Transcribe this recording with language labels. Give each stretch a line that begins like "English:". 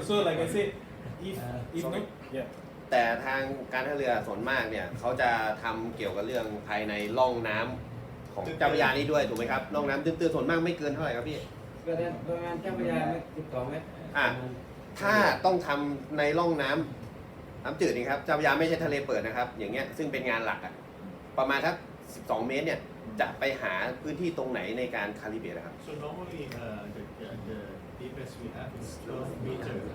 English: So like I said, if not, yeah.
Thai: แต่ทางการท่าเรือส่วนมากเนี่ยเขาจะทำเกี่ยวกับเรื่องภายในร่องน้ำของเจ้าพระยานี้ด้วยถูกไหมครับร่องน้ำตื้นๆส่วนมากไม่เกินเท่าไหร่ครับพี่ ประมาณเจ้าพระยาไม่12 เมตร ถ้าต้องทำในร่องน้ำจืดนี่ครับเจ้าพระยาไม่ใช่ทะเลเปิดนะครับอย่างเงี้ยซึ่งเป็นงานหลักอะประมาณทัก12 เมตรเนี่ยจะไปหาพื้นที่ตรงไหนในการคาลิเบรตครับ
English: So normally the deepest we have is 12 meters.